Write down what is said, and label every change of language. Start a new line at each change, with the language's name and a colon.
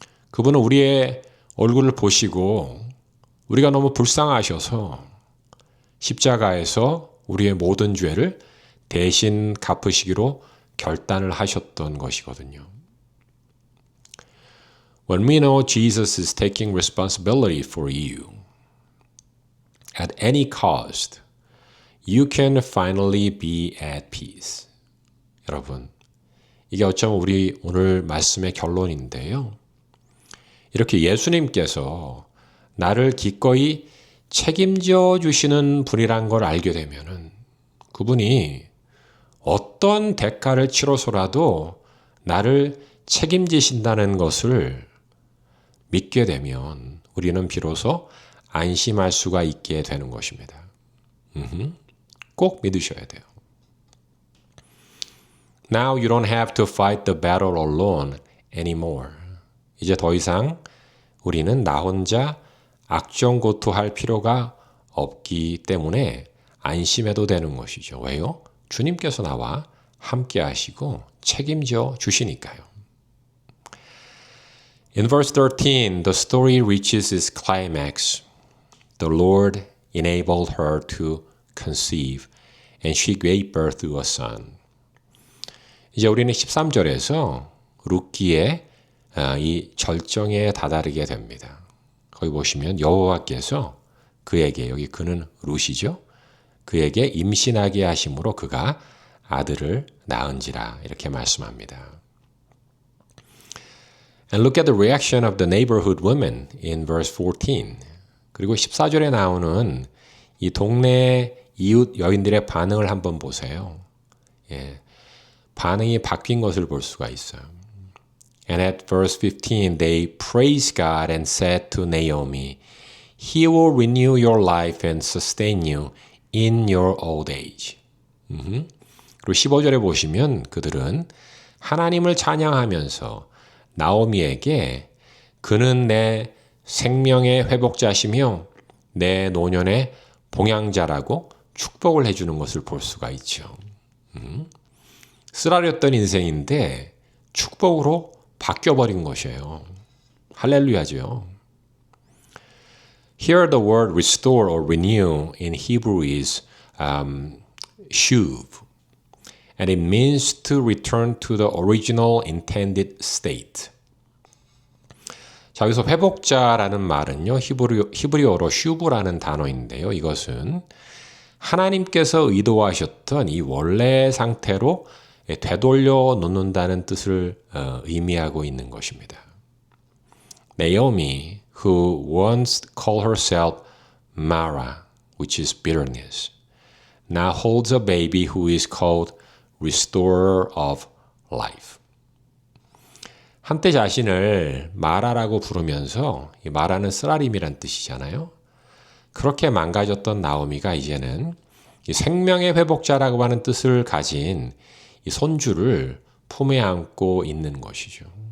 Korean: 그분은 우리의 얼굴을 보시고 우리가 너무 불쌍하셔서 십자가에서 우리의 모든 죄를 대신 갚으시기로 결단을 하셨던 것이거든요.
English: When we know Jesus is taking responsibility for you at any cost, you can finally be at peace.
Korean: 여러분, 이게 어쩌면 우리 오늘 말씀의 결론인데요. 이렇게 예수님께서 나를 기꺼이 책임져 주시는 분이란 걸 알게 되면은 그분이 어떤 대가를 치러서라도 나를 책임지신다는 것을 믿게 되면 우리는 비로소 안심할 수가 있게 되는 것입니다. 꼭 믿으셔야 돼요.
English: Now you don't have to fight the battle alone anymore.
Korean: 이제 더 이상 우리는 나 혼자 악전고투할 필요가 없기 때문에 안심해도 되는 것이죠. 왜요? 주님께서 나와 함께 하시고 책임져 주시니까요.
English: In verse 13, the story reaches its climax. The Lord enabled her to conceive, and she gave birth to a son.
Korean: 이제 우리는 13절에서 룻기의 이 절정에 다다르게 됩니다. 거기 보시면 여호와께서 그에게, 여기 그는 룻이죠. 그에게 임신하게 하심으로 그가 아들을 낳은지라 이렇게 말씀합니다.
English: And look at the reaction of the neighborhood women in verse 14.
Korean: 그리고 14절에 나오는 이 동네 이웃 여인들의 반응을 한번 보세요. 예, 반응이 바뀐 것을 볼 수가 있어요.
English: And at verse 15, they praised God and said to Naomi, He will renew your life and sustain you in your old age.
Korean: 그리고 15절에 보시면 그들은 하나님을 찬양하면서 나오미에게 그는 내 생명의 회복자시며 내 노년의 봉양자라고 축복을 해주는 것을 볼 수가 있죠. 쓰라렸던 인생인데 축복으로 바뀌어버린 것이에요. 할렐루야죠.
English: Here the word restore or renew in Hebrew is shuv. And it means to return to the original intended state.
Korean: 자, 여기서 회복자라는 말은요, 히브리어로 슈브라는 단어인데요. 이것은 하나님께서 의도하셨던 이 원래 상태로 되돌려 놓는다는 뜻을 의미하고 있는 것입니다.
English: Naomi, who once called herself Mara, which is bitterness, now holds a baby who is called Restorer of Life.
Korean: 한때 자신을 마라라고 부르면서 이 마라는 쓰라림이란 뜻이잖아요. 그렇게 망가졌던 나오미가 이제는 이 생명의 회복자라고 하는 뜻을 가진 이 손주를 품에 안고 있는 것이죠.